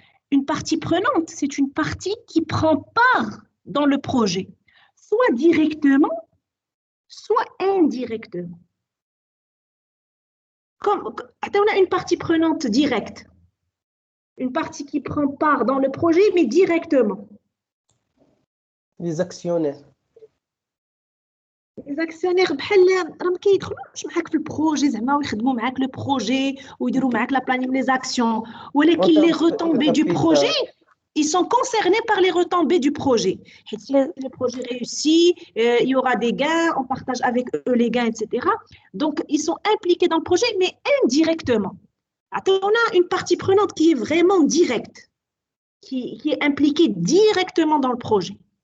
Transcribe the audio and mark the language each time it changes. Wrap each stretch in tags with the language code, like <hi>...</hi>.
<fr>Une partie prenante, c'est une partie qui prend part dans le projet, soit directement, soit indirectement. On a une partie prenante directe, une partie qui prend part dans le projet, mais directement. Les actionnaires. Les actionnaires</fr> <ar>راهم كيدخلوش معاك في البروجي زعما ويخدموا معاك لو بروجي ويديروا معاك لا بلانينغ لي زاكسيون ولكن</ar> <fr>les retombées du projet</fr> <ar>ils sont concernés par les retombées du projet.</ar> <fr>Si le projet réussit, il y aura des gains, on partage avec eux les gains, etc. Donc, ils sont impliqués dans le projet, mais indirectement. On a une partie prenante qui est vraiment directe, qui est impliquée directement dans le projet.</fr>